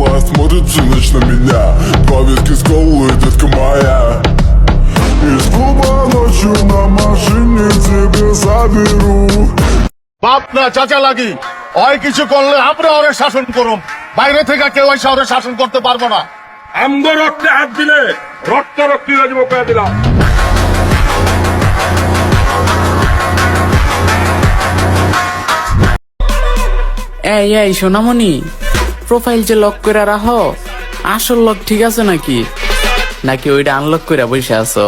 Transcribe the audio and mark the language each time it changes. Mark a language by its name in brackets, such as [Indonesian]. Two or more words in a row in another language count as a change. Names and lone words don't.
[Russian] смотрит всю ночь на меня. Два виски с колой, детка моя. Из клуба ночью на машине тебе заберу. [Bangla] বাপ না চাচা লাগি ওই কিছু করলে আমরা ওরে শাসন করুম, বাইরে থেকে কেউ এসে ওরে শাসন করতে পারবো না। আমগো রক্তে হাত দিলে রক্তি হয়ে যাবো কয়ে দিলাম। এই সোনামণি, প্রোফাইল যে লক করে রাখো, আসল লক ঠিক আছে নাকি নাকি ওইটা আনলক করে বসে আছো?